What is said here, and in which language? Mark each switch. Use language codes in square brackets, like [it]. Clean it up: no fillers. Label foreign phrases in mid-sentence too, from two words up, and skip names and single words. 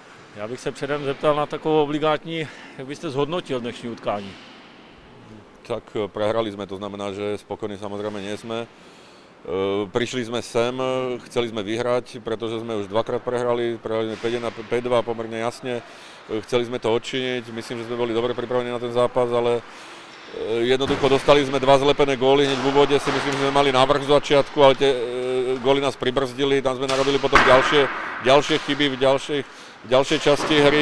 [cs] Já bych se předem zeptal na takovou obligátní, jak byste zhodnotil dnešní utkání? [sk] Tak prehrali sme, to znamená, že spokojní samozrejme nie sme. Prišli sme sem, chceli sme vyhrať, pretože sme už dvakrát prehrali sme 5-2 pomerne jasne. Chceli sme to odčiniť, myslím, že sme boli dobre pripravení na ten zápas, ale jednoducho dostali sme dva zlepené góly hneď v úvode, si myslím, že sme mali návrh z začiatku, ale tie góly nás pribrzdili, tam sme narobili potom ďalšie chyby v ďalšej časti hry.